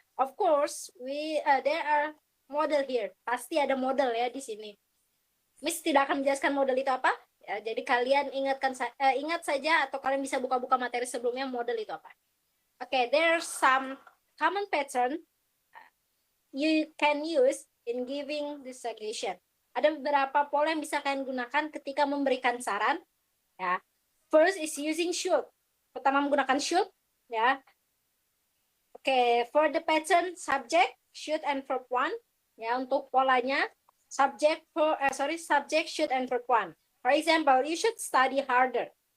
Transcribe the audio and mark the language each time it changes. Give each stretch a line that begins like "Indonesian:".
English: Of course, there are model here.
Indonesian: Pasti ada model ya di sini. Miss tidak akan menjelaskan model itu apa. Ya, jadi kalian ingat saja, atau kalian bisa buka-buka materi sebelumnya model itu apa.
English: Okay, there's some common pattern you can use in giving the suggestion. Ada beberapa pola yang bisa kalian gunakan ketika memberikan saran. Ya, first is using should.
Indonesian: Pertama menggunakan
English: should. Ya, okay, for the pattern subject, should and verb one.
Indonesian: Ya, untuk polanya
English: subject should and verb one. For example, you should study harder.